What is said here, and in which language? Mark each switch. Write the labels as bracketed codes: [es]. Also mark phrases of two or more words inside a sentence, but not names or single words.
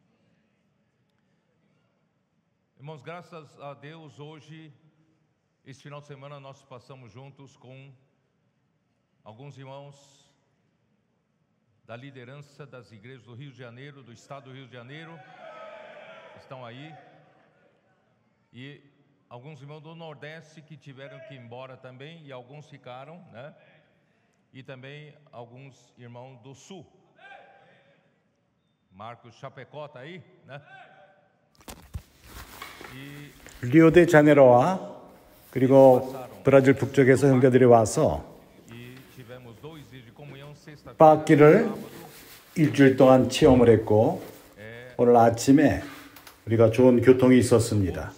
[pt] Irmãos, graças a Deus, hoje, esse final de semana, nós passamos juntos com alguns irmãos da liderança das igrejas do Rio de Janeiro, do estado do Rio de Janeiro, estão aí, e alguns irmãos do Nordeste que tiveram que ir embora também, e alguns ficaram, né? E também alguns irmãos do Sul. Marcos Chapecó está aí, né? [ko] 리오데자네이루와 그리고 브라질 북쪽에서 형제들이 와서 빻기를 일주일 동안 체험을 했고, 오늘 아침에 우리가 좋은 교통이 있었습니다.